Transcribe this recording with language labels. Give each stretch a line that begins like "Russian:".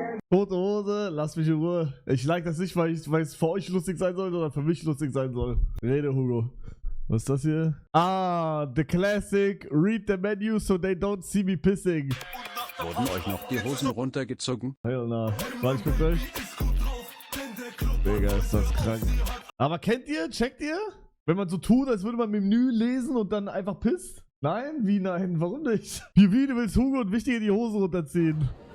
German: Tote Hose, lass mich in Ruhe. Ich like das nicht, weil es für euch lustig sein soll, sondern für mich lustig sein soll. Rede, Hugo. Was ist das hier?
English: Ah, the classic. Read the menu so they don't see me pissing.
German: Wurden euch noch die Hosen runtergezogen?
English: Hell na.
German: Warte, ich guck gleich. Digga, ist das krank. Aber checkt ihr? Wenn man so tut, als würde man Menü lesen und dann einfach pisst? Nein? Wie nein? Warum nicht? Wie du willst Hugo und Wichtige die Hose runterziehen?